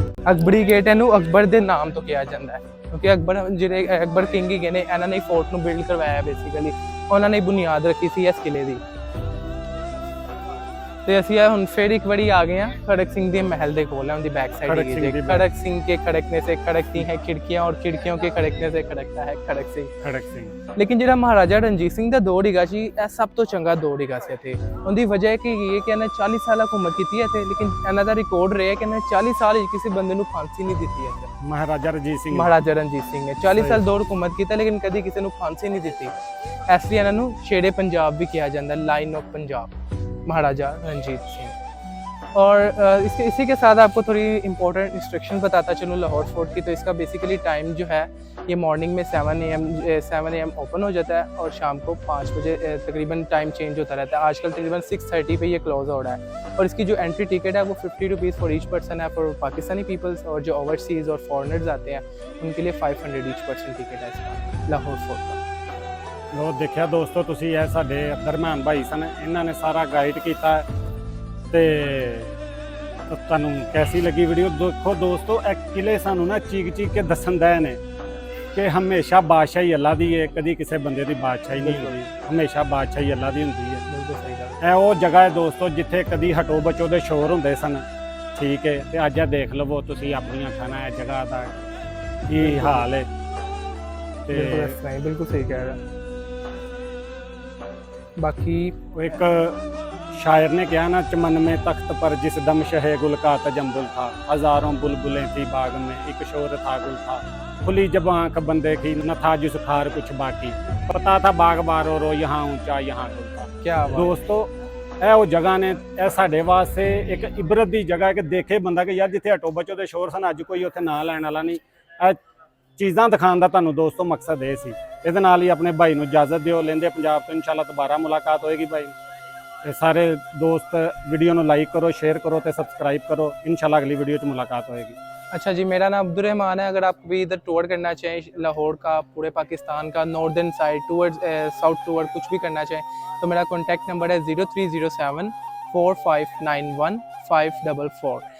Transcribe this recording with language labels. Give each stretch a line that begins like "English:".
Punjabi: Akbari gate ਇਹਨੂੰ ਅਕਬਰ ਦੇ ਨਾਮ ਤੋਂ ਕਿਹਾ ਜਾਂਦਾ ਹੈ ਕਿਉਂਕਿ ਅਕਬਰ ਜਿਹੜੇ ਅਕਬਰ ਕਿੰਗ ਹੀ ਗਏ ਨੇ, ਇਹਨਾਂ ਨੇ ਫੋਰਟ ਨੂੰ ਬਿਲਡ ਕਰਵਾਇਆ ਬੇਸਿਕਲੀ, ਉਹਨਾਂ ਨੇ ਬੁਨਿਆਦ ਰੱਖੀ ਸੀ ਇਸ ਕਿਲੇ ਦੀ। ਤੇ ਅਸੀਂ ਹੁਣ ਫਿਰ ਇੱਕ ਵਾਰੀ ਆ
Hindi: गए हैं खड़क सिंह के महल के कोल है, उनकी बैक साइड ही खड़क सिंह के खड़कने से खड़कती हैं खिड़कियां और खिड़कियों के खड़कने से खड़कता है खड़क सिंह।
Punjabi: लेकिन ਜਿਹੜਾ ਮਹਾਰਾਜਾ ਰਣਜੀਤ ਸਿੰਘ ਦਾ ਦੌਰ ਹੈਗਾ ਸੀ, ਇਹ ਸਭ ਤੋਂ ਚੰਗਾ ਦੌਰ ਹੈਗਾ ਸੀ ਇੱਥੇ। ਉਹਦੀ ਵਜ੍ਹਾ ਕੀ ਹੈ ਕਿ ਇਹਨੇ 40 ਸਾਲ ਹਕੂਮਤ ਕੀਤੀ ਹੈ ਇੱਥੇ, ਲੇਕਿਨ ਇਹਨਾਂ ਦਾ ਰਿਕਾਰਡ ਰਿਹਾ ਕਿ ਇਹਨੇ 40 ਸਾਲ ਵਿੱਚ ਕਿਸੇ ਬੰਦੇ ਨੂੰ ਫਾਂਸੀ ਨਹੀਂ ਦਿੱਤੀ ਹੈ। ਮਹਾਰਾਜਾ ਰਣਜੀਤ ਸਿੰਘ ਨੇ 40 ਸਾਲ ਦੌਰ ਹਕੂਮਤ ਕੀਤਾ, ਲੇਕਿਨ ਕਦੀ ਕਿਸੇ ਨੂੰ ਫਾਂਸੀ ਨਹੀਂ ਦਿੱਤੀ। ਇਸ ਲਈ ਇਹਨਾਂ ਨੂੰ ਸ਼ੇਰੇ ਪੰਜਾਬ
Hindi: भी किया जाता है, लाइन ऑफ पंजाब, महाराजा रंजीत सिंह। और इसी के साथ आपको थोड़ी इंपॉर्टेंट इंस्ट्रक्शन बताता चलूँ लाहौर फोर्ट की। तो इसका बेसिकली टाइम जो है ये मॉर्निंग में 7 AM ओपन हो जाता है और शाम को 5 बजे तकरीबन टाइम चेंज होता रहता है। आजकल तकरीबन 6:30 पे ये क्लोज हो रहा है। और इसकी जो एंट्री टिकट है वो 50 रुपीज़ फॉर ईच पर्सन है फॉर पाकिस्तानी पीपल्स, और जो ओवरसीज़ और फॉरनर्स आते हैं उनके लिए 500 ईच पर्सन टिकट है इसका लाहौर फोर्ट का।
Punjabi: ਲੋ ਦੇਖਿਆ ਦੋਸਤੋ ਤੁਸੀਂ, ਇਹ ਸਾਡੇ ਦਰਮਿਆਨ ਭਾਈ ਸਨ, ਇਹਨਾਂ ਨੇ ਸਾਰਾ ਗਾਈਡ ਕੀਤਾ ਤੇ ਤੁਹਾਨੂੰ ਕੈਸੀ ਲੱਗੀ ਵੀਡੀਓ। ਦੇਖੋ ਦੋਸਤੋ, ਇਹ ਕਿਲੇ ਸਾਨੂੰ ਨਾ ਚੀਕ ਕੇ ਦੱਸਣ ਦੇ ਨੇ ਕਿ ਹਮੇਸ਼ਾ ਬਾਦਸ਼ਾਹੀ ਅੱਲਾ ਦੀ ਹੈ, ਕਦੀ ਕਿਸੇ ਬੰਦੇ ਦੀ ਬਾਦਸ਼ਾਹੀ ਨਹੀਂ ਹੁੰਦੀ, ਹਮੇਸ਼ਾ ਬਾਦਸ਼ਾਹੀ ਅੱਲਾ ਦੀ ਹੁੰਦੀ ਹੈ। ਬਿਲਕੁਲ ਸਹੀ ਗੱਲ। ਇਹ ਉਹ ਜਗ੍ਹਾ ਹੈ ਦੋਸਤੋ ਜਿੱਥੇ ਕਦੀ ਹਟੋ ਬਚੋ ਦੇ ਸ਼ੋਰ ਹੁੰਦੇ ਸਨ, ਠੀਕ ਹੈ। ਤੇ ਅੱਜ ਇਹ ਦੇਖ ਲਵੋ ਤੁਸੀਂ ਆਪਣੀਆਂ ਅੱਖਾਂ ਨਾਲ ਇਹ ਜਗ੍ਹਾ ਦਾ ਕੀ ਹਾਲ ਹੈ। ਤੇ ਬਿਲਕੁਲ ਸਹੀ ਕਹਿ ਰਿਹਾ।
Hindi: बाकी एक शायर ने कहा ना, चमन में तख्त पर जिस दम शहे गुल का तजम्बुल था, हजारों बुलबुलें थी बाग में, एक शोर था गुल था, खुली जब आंख बंदे की न था जिस खार कुछ बाकी, पता था बाग बारो रो यहाँ ऊंचा यहाँ गुल था। क्या दोस्तों,
Punjabi: ਇਹ ਉਹ ਜਗ੍ਹਾ ਨੇ, ਇਹ ਸਾਡੇ ਵਾਸਤੇ ਇੱਕ ਇਬਰਤ ਦੀ ਜਗ੍ਹਾ ਹੈ ਕਿ ਦੇਖੇ ਬੰਦਾ ਕਿ ਯਾਰ ਜਿੱਥੇ ਹਟੋ ਬਚੋ ਦੇ ਸ਼ੋਰ ਸਨ, ਅੱਜ ਕੋਈ ਉੱਥੇ ਨਾਂ ਲੈਣ ਵਾਲਾ ਨਹੀਂ। ਇਹ ਚੀਜ਼ਾਂ ਦਿਖਾਉਣ ਦਾ ਤੁਹਾਨੂੰ ਦੋਸਤੋ ਮਕਸਦ ਇਹ ਸੀ। ਇਹਦੇ ਨਾਲ ਹੀ ਆਪਣੇ ਭਾਈ ਨੂੰ ਇਜਾਜ਼ਤ ਦਿਓ, ਲੈਂਦੇ ਪੰਜਾਬ ਤੋਂ ਇਨਸ਼ਾਅੱਲਾ ਦੁਬਾਰਾ ਮੁਲਾਕਾਤ ਹੋਏਗੀ ਭਾਈ। ਤੇ ਸਾਰੇ ਦੋਸਤ ਵੀਡੀਓ ਨੂੰ ਲਾਈਕ ਕਰੋ,
Hindi: शेयर करो
Punjabi: ਤੇ
Hindi: सब्सक्राइब करो। इंशाल्लाह अगली वीडियो च मुलाकात होएगी। अच्छा जी, मेरा नाम अब्दुर्रहमान है। अगर आप भी इधर टूर करना चाहें लाहौर का, पूरे पाकिस्तान का, northern side towards south toward कुछ भी करना चाहें तो मेरा कॉन्टैक्ट नंबर है 0307 4591 544।